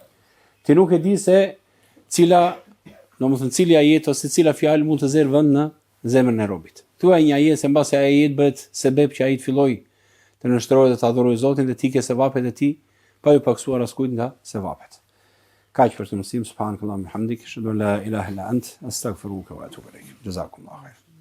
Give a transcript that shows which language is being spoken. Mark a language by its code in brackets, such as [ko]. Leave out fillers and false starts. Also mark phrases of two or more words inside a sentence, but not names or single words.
[sq] Ti nuk e di se cili ajet ose cila fjalë mund të zerë vend në zemrën e robit. Thuaj një ajet se mbasi ai ajet bëhet sebeb që ai të fillojë të nështrojë dhe të adhurojë Zotin dhe ti ke sevapet e tij, pa ju paksuar askujt nga sevapet. Kaq për të mësim, [ar] سبحانك اللهم حمدك، أشهد أن لا إله إلا أنت، أستغفرك وأتوب إليك. جزاكم الله خير.